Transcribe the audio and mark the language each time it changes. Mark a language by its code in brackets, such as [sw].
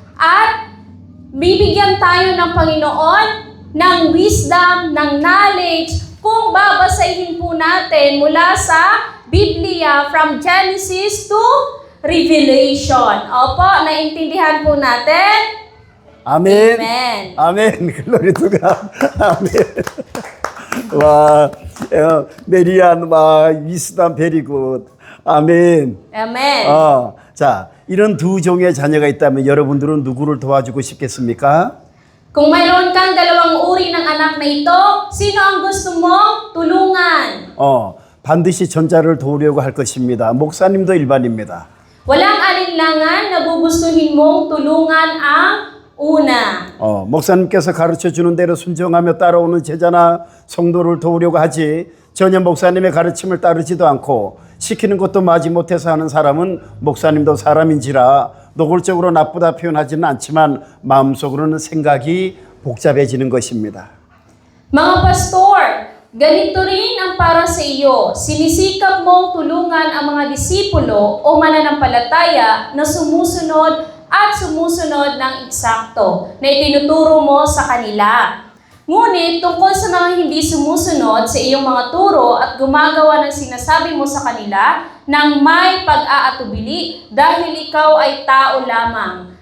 [tl] At bibigyan tayo ng Panginoon ng wisdom, ng knowledge, kung babasahin po natin mula sa Biblia [en] from Genesis to Revelation. [tl] Opo, naintindihan po natin? [en] Amen. Amen. Amen. Glory to God. Amen. 와, 메리안, wisdom very good. [ko] 아멘. [en] Amen. [ko] 자, 이런 두 종의 자녀가 있다면 여러분들은 누구를 도와주고 싶겠습니까? [tl] Kung mayroon kang dalawang uri ng anak na ito, sino ang gusto mong tulungan? [ko] 반드시 전자를 도우려고 할 것입니다. 목사님도 일반입니다. [tl] Walang alinlangan na gugustuhin mong tulungan ang una. [ko] 목사님께서 가르쳐 주는 대로 순종하며 따라오는 제자나 성도를 도우려고 하지 전혀 목사님의 가르침을 따르지도 않고 시키는 것도 마지 못해서 하는 사람은 목사님도 사람인지라 노골적으로 나쁘다 표현하지는 않지만 마음속으로는 생각이 복잡해지는 것입니다. [tl] Mga pastor, ganito rin ang para sa iyo. Sinisikap mong tulungan ang mga disipulo o mananampalataya na sumusunod ng eksakto na itinuturo mo sa kanila. Ngunit tungkol sa mga hindi sumusunod sa iyong mga turo at gumagawa ng sinasabi mo sa kanila nang may pag-aatubili dahil ikaw ay tao lamang.